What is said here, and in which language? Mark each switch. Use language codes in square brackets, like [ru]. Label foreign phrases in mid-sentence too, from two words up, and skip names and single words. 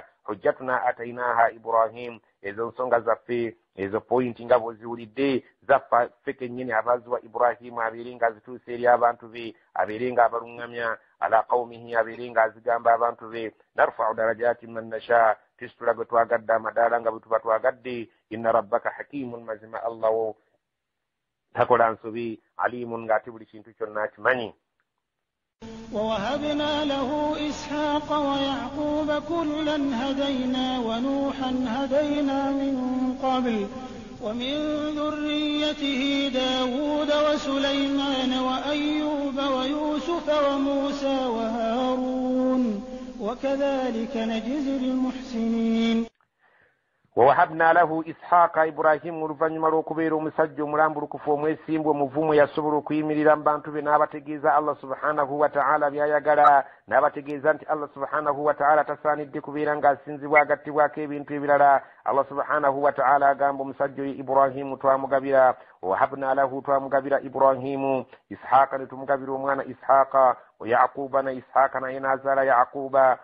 [ar] حجتنا آتيناها إبراهيم, [lg] ezo nsonga zaffe ezo pointi nga bw'oziwulidde zaffe kennyini abaziwa Ibrahimu abeere nga azituusa eri abantu be, abeere nga abalungamya [ar] على قومه, [lg] abeere nga azigamba abantu be. [ar] نرفع درجات من نشاء, [lg] tisitula gwe twagadde amadaala nga bwe tuba twagadde. [ar] إن ربك حكيم, [lg] mazima Allah wo takola nsobi, alimun, ng'ate buli kintu kyonna akimanyi. [ar] ووهبنا له إسحاق ويعقوب كلا هدينا ونوحا هدينا من قبل ومن ذريته داود وسليمان وأيوب ويوسف وموسى وهارون وكذلك نجزي المحسنين. ووهبنا له إسحاق [lg] إبراهيم oluvannyuma lw'okubeera omusajja omulambulukufu omwesimbu omuvumu yasobola okuyimirira mu bantu be n'abategeeza [ar] الله سبحانه وتعالى [lg] by'ayagala, n'abategeeza nti [ar] الله سبحانه وتعالى [lg] tasaanidde kubeera ng'asinzibwa agattibwako ebintu ebirala. [ar] الله سبحانه وتعالى [lg] agamba omusajja oyo Ibrahimu twamugabira, [ar] وهبنا له [lg] twamugabira Ibrahimu Ishaqa, ne tumugabira omwana Ishaqa, wa Yaquba na Ishaqa naye n'azaala Yaquba.